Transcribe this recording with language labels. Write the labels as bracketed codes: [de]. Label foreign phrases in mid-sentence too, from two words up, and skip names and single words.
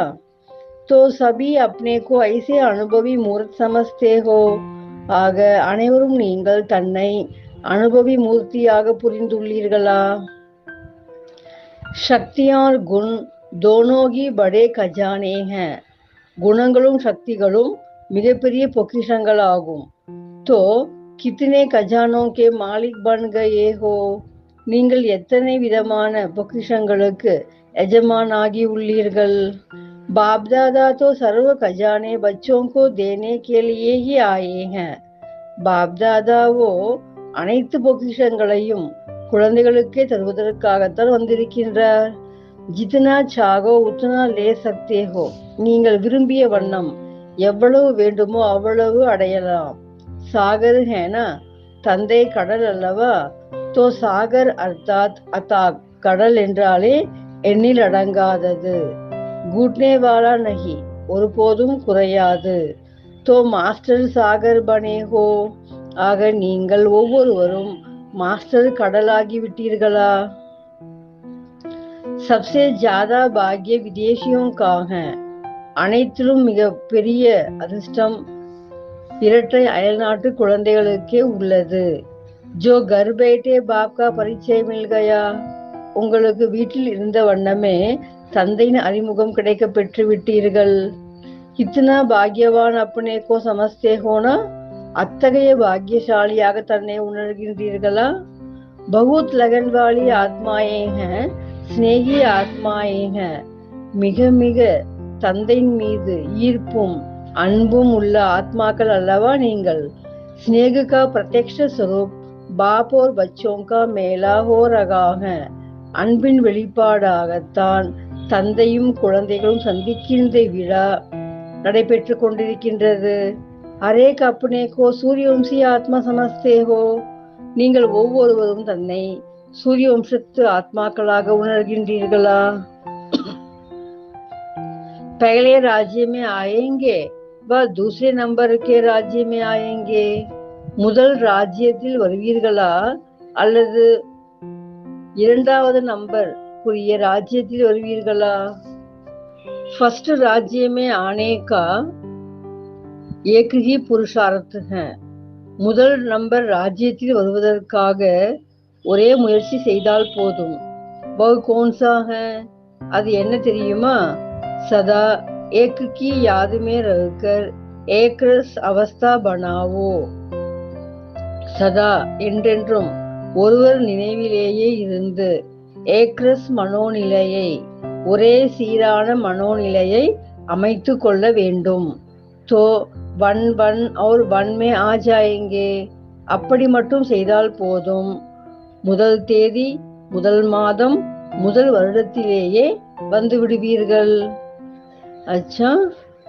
[hi] तो सभी अपने को ऐसे अनुभवी मूर्त समझते हो. [ta] ஆக அனைவரும் நீங்கள் தன்னை அனுபவி மூர்த்தியாக புரிந்துள்ளீர்களா? [hi] शक्ति और गुण दोनों ही बड़े खजाने हैं. [ta] குணங்களும் சக்திகளும் மிகப்பெரிய பொக்கிஷங்களாகும். [hi] तो कितने खजानों के मालिक बन गए हो? [ta] நீங்கள் எத்தனை விதமான பொக்கிஷங்களுக்கு எஜமானாகி உள்ளீர்கள்? [hi] बाप दादा तो सर्व खजाने बच्चों को देने के लिए ही आए हैं. [ta] बाप दादाவோ அனைத்து பொக்கிஷங்களையும் குழந்தைகளுக்கே தருவதற்காகத்தான் வந்திருக்கின்றார். [hi] जितना चाहो उतना ले सकते हो. [ta] நீங்கள் விரும்பிய வண்ணம் எவ்வளவு வேண்டுமோ அவ்வளவு அடையலாம். [hi] सागर है ना, [ta] தந்தை கடல் அல்லவா? [hi] तो सागर अर्थात अताक, [ta] கடல் என்றாலே எண்ணில் அடங்காதது. [hi] घटने वाला नहीं, [ta] ஒருபோதும் குறையாது. [hi] तो मास्टर सागर बने हो, [ta] ஆக நீங்கள் ஒவ்வொருவரும் மாஸ்டர் கடலாகி விட்டீர்களா? [hi] सबसे ज्यादा भाग्य विदेशियों का है. [ta] அனைத்திலும் மிக பெரிய அதிர்ஷ்டம் இரட்டை அயல்நாட்டு குழந்தைகளுக்கே உள்ளது. [hi] जो घर बैठे बाप का परिचय मिल गया, [ta] உங்களுக்கு வீட்டில் இருந்த வண்ணமே தந்தையின் அறிமுகம் கிடைக்க பெற்று விட்டீர்கள். [hi] कितना भाग्यवान अपने को समझते हो ना, [ta] அத்தகைய பாக்கியசாலியாக தன்னை உணர்கின்றீர்களா? [hi] बहुत लगन वाली आत्माएं हैं, स्नेही आत्माएं हैं. [ta] மிக மிக தந்தையின் மீது ஈர்ப்பும் அன்பும் உள்ள ஆத்மாக்கள் அல்லவா நீங்கள்? [hi] स्नेह का प्रत्यक्ष स्वरूप बाप और बच्चों का मेला हो रहा है. [ta] அன்பின் வெளிப்பாடாகத்தான் தந்தையும் குழந்தைகளும் சந்திக்கின்ற விழா நடைபெற்று கொண்டிருக்கின்றது. [hi] हरेक अपने को सूर्यवंशी आत्मा समझते हो, [ta] நீங்கள் ஒவ்வொருவரும் தன்னை சூரிய வம்சத்து ஆத்மாக்களாக உணர்கின்றீர்களா? [hi] पहले राज्य में आएंगे व दूसरे नंबर के राज्य में आएंगे. [ta] முதல் ராஜ்யத்தில் வருவீர்களா அல்லது இரண்டாவது நம்பர் புரிய ராஜ்யத்தில் வருவீர்களா? [hi] फर्स्ट राज्य में आने का एक ही पुरुषार्थ है. [ta] முதல் நம்பர் ராஜ்யத்தில் வருவதற்காக ஒரே முயற்சி செய்தால் போதும். [hi] वह कौन सा है, [ta] அது என்ன தெரியுமா? [hi] सदा एक की याद में रहकर एक रस अवस्था बनाओ. [ta] சதா என்றென்றும் ஒருவர் நினைவிலேயே இருந்து ஏக்ரஸ் மனோநிலையை, ஒரே சீரான மனோநிலையை அமைத்து கொள்ள வேண்டும். [hi] तो [en] one one [hi] और वन में आ जाएंगे, [ta] அப்படி மட்டும் செய்தால் போதும். முதல் தேதி, முதல் மாதம், முதல் வருடத்திலேயே வந்து விடுவீர்கள். [hi] अच्छा